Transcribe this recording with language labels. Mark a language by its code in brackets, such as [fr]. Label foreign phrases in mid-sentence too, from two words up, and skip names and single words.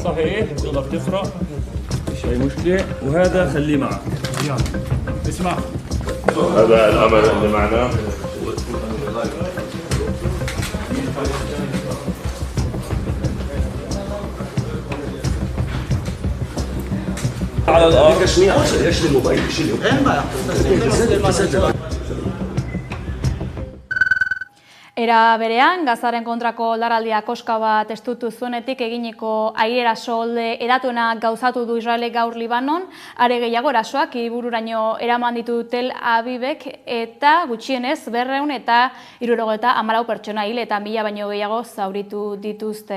[ar] صحيح تقدر تقرأ مش أي مشكلة وهذا خليه معك اسمع هذا الأمل اللي معنا على الأرض ايش الموبايل شيله [eu] Era berean, Gazaren kontrako oldarraldia koska bat estutu zuenetik eginiko aieraso edatuena gauzatu du Israelek gaur Libanon, are gehiago erasoak hiribururaino eraman ditu Tel Avivek eta gutxienez 200 eta 74 pertsona hil eta 1000 baino gehiago zauritu dituzte.